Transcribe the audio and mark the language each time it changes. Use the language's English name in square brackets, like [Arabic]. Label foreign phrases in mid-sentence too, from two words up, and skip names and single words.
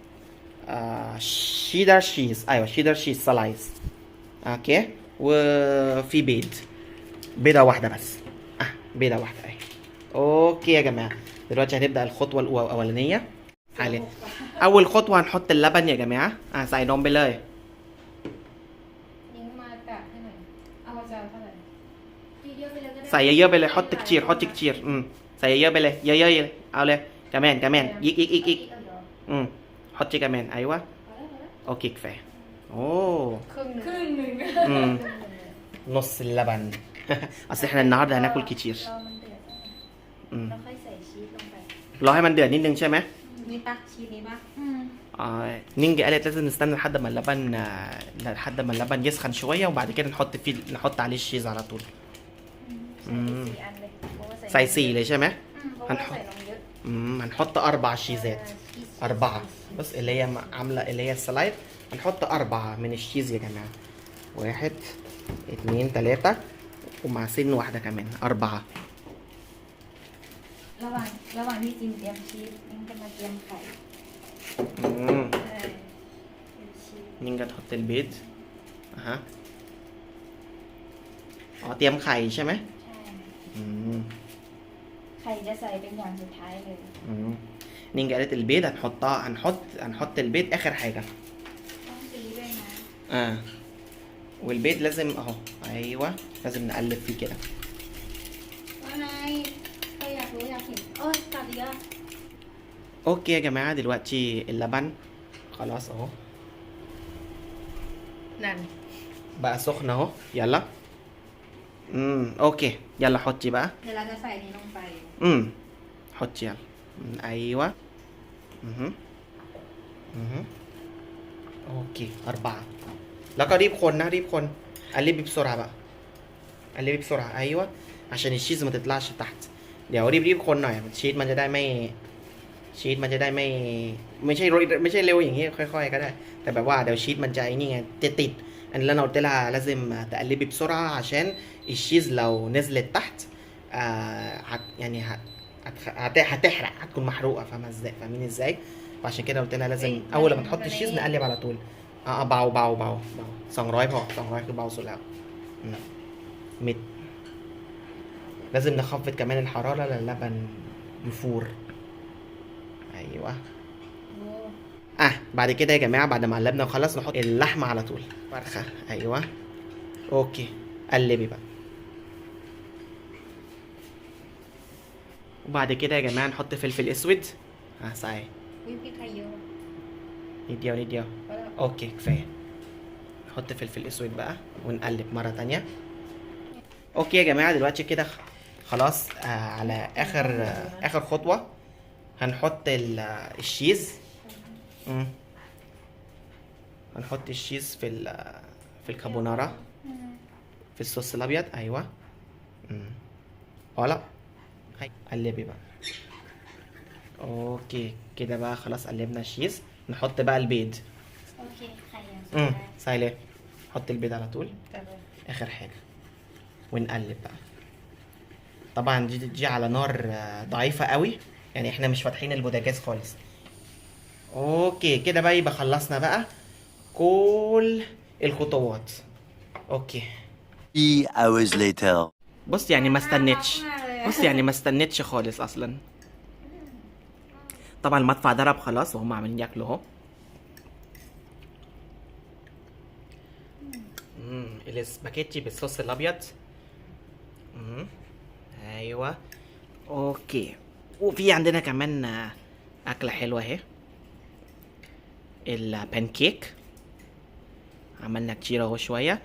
[Arabic] شيدر شيز ايوه شيدر شيز سلايس اوكي وفي بيضه واحده بس بيضه واحده اهي اوكي يا جماعه دلوقتي هنبدا الخطوه الاولانيه حاليا اول خطوه هنحط اللبن يا جماعه [Thai] ใส่นมไปเลย นิ้งมากะให้หน่อยเอาจะเท่าไหร่เยอะๆไปเลยก็ได้ ใส่เยอะๆไปเลย [Arabic] حط كتير حط كتير [Thai] ใส่เยอะๆไปเลยเยอะๆเลยเอาเลยكمانอีก [Arabic] حطي كمان ايوه اوكي كفايه اوه [Thai] ครึ่งหนึ่ง [Arabic] نص اللبن اصل احنا النهارده هناكل كتير [Thai] รอมันเดือดแล้วค่อยใส่ชีสลงไป รอให้มันเดือดนิดนึงใช่ไหม นี่ปะชีสนี้ปะ [Arabic] نينجا قالت لازم نستنى لحد ما اللبن يسخن شويه وبعد كده نحط عليه الشيز على طول [Thai] ใส่ไป4 อันเลยเพราะว่า ใส่สี่เลยใช่ไหม เพราะว่าใส่นมเยอะ [Arabic] هنحط 4 شيزات 4 بص اللي هي عامله اللي هي السلايد هنحط 4 من الشيز يا جماعه 1 2 3 ومع سن واحده كمان 4 [Thai] ระหว่างที่จิมเตรียมชีสนิ้งจะมาเตรียมไข่ امم เตรียมชีส [Arabic] نينجا تحط البيض اها [Thai] เตรียมไข่ใช่ไหม ใช่ อืม ไข่จะใส่เป็นอย่างสุดท้ายเลย [Arabic] نينجا قالت البيض هنحط البيض اخر حاجه [Thai] ต้องตีด้วยนะ [Arabic] والبيض لازم اهو ايوه لازم نقلب فيه كده [Thai] ว่าไงก็อยากรู้อยากเห็นโอ้ยตัดอีกแล้ว [Arabic] اوكي يا جماعه دلوقتي اللبن خلاص اهو [Thai] นั่น [Arabic] بقى سخن اهو يلا اوكي يلا حطي بقى [Thai] เดี๋ยวเราจะใส่นี้ลงไป [Arabic] حطي يلا ايوه اوكي 4 [Thai] แล้วก็รีบคนนะรีบคน [Arabic] قلبي بسرعه بقى قلبي بسرعه ايوه عشان الشيز ما تطلعش تحت [Thai] เดี๋ยวรีบคนหน่อยชีสมันจะได้ ไม่ใช่เร็วอย่างงี้ค่อยๆก็ได้แต่แบบว่าเดี๋ยวชีสมันจะไอ้นี่ไงติ ดอันแล้วเรา [Arabic] لازم تقلبي بسرعه عشان الشيز لو نزلت تحت يعني هتحرق هتكون محروقه فاهمين ازاي وعشان كده قلت لها لازم اول لما تحط الشيز نقلب على طول [Thai] เบา200พอ200คือเบาสุดแล้ว [Arabic] مد لازم نخفض كمان الحراره للبن يفور ايوه بعد كده يا جماعه بعد ما قلبنا وخلاص نحط اللحمه على طول فرخه ايوه اوكي قلبي بقى وبعد كده يا جماعه نحط فلفل اسود صحيح [Thai] วิปครีมไข่เยอะ นิดเดียว [Arabic] اوكي كفايه نحط فلفل اسود بقى ونقلب مره تانية اوكي يا جماعه دلوقتي كده خلاص على اخر خطوه هنحط الشيز هنحط الشيز في الكابونارا في الصوص الابيض ايوه لا قلبي بقى اوكي كده بقى خلاص قلبنا الشيز نحط بقى البيض [Thai] โอเคไข่ยัง [Arabic] سايله حط البيض على طول اخر حاجه ونقلب بقى طبعا دي على نار ضعيفه قوي يعني احنا مش فاتحين البوتاجاز خالص اوكي كده بقى يبقى خلصنا بقى كل الخطوات اوكي [English] 3 hours later [Arabic] بص يعني ما استنتش خالص اصلا طبعا المدفع ضرب خلاص وهم عاملين ياكلوا اهو الاسباجيتي بالصوص الابيض ايوه اوكي وفي عندنا كمان اكله حلوه اهي، البانكيك عملنا كتير اهو شويه.